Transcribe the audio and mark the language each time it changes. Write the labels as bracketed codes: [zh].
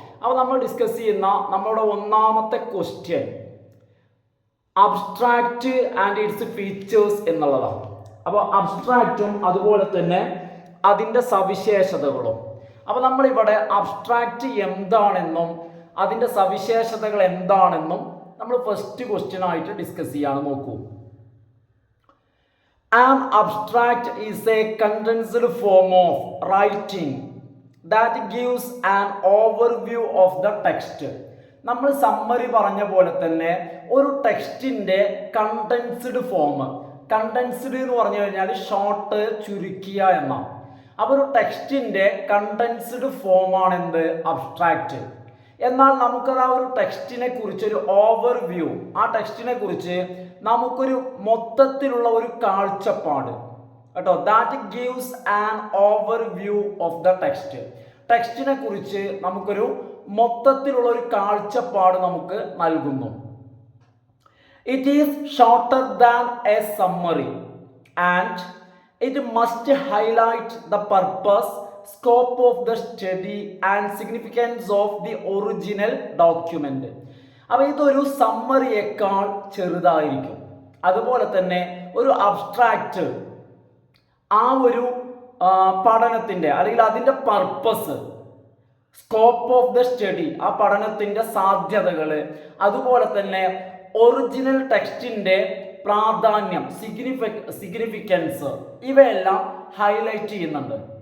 [ml] അപ്പോൾ നമ്മൾ ഡിസ്കസ് ചെയ്യുന്ന നമ്മളുടെ ഒന്നാമത്തെ question [en] abstract and its features [ml] എന്നുള്ളതാണ്. അപ്പോൾ അബ്സ്ട്രാക്റ്റും അതുപോലെ തന്നെ അതിൻ്റെ സവിശേഷതകളും. അപ്പോൾ നമ്മളിവിടെ അബ്സ്ട്രാക്റ്റ് എന്താണെന്നും അതിൻ്റെ സവിശേഷതകൾ എന്താണെന്നും നമ്മൾ ഫസ്റ്റ് ക്വസ്റ്റ്യൻ ആയിട്ട് ഡിസ്കസ് ചെയ്യാണ്. നോക്കൂ. [en] An abstract is a condensed form of writing that gives an overview of the text. [ml] നമ്മൾ സമ്മറി പറഞ്ഞ പോലെ തന്നെ ഒരു ടെക്സ്റ്റിൻ്റെ കണ്ടൻസ്ഡ് ഫോം, കണ്ടൻസ്ഡ് എന്ന് പറഞ്ഞു കഴിഞ്ഞാൽ ഷോർട്ട്, ചുരുക്കിയ എന്നാണ്. അപ്പോൾ ഒരു ടെക്സ്റ്റിൻ്റെ കണ്ടൻസ്ഡ് ഫോമാണ് എന്ത്? അബ്സ്ട്രാക്റ്റ്. എന്നാൽ നമുക്കത് ആ ഒരു ടെക്സ്റ്റിനെ കുറിച്ചൊരു ഓവർവ്യൂ, ആ ടെക്സ്റ്റിനെ കുറിച്ച് നമുക്കൊരു മൊത്തത്തിലുള്ള ഒരു കാഴ്ചപ്പാട് കേട്ടോ, [en] That gives an overview of the text. [ml] ടെക്സ്റ്റിനെ കുറിച്ച് നമുക്കൊരു മൊത്തത്തിലുള്ള ഒരു കാഴ്ചപ്പാട് നമുക്ക് നൽകുന്നു. [en] It is shorter than a summary and it must highlight the purpose, scope of the study and significance of the original document. [ml] അപ്പോൾ ഇതൊരു സമ്മറിയേക്കാൾ ചെറുതായിരിക്കും. അതുപോലെ തന്നെ ഒരു അബ്സ്ട്രാക്റ്റ് ആ ഒരു പഠനത്തിൻ്റെ അല്ലെങ്കിൽ അതിൻ്റെ purpose, [en] scope of the study, [ml] ആ പഠനത്തിൻ്റെ സാധ്യതകൾ, അതുപോലെ തന്നെ ഒറിജിനൽ ടെക്സ്റ്റിൻ്റെ പ്രാധാന്യം, സിഗ്നിഫിക്കൻസ്, ഇവയെല്ലാം ഹൈലൈറ്റ് ചെയ്യുന്നുണ്ട്.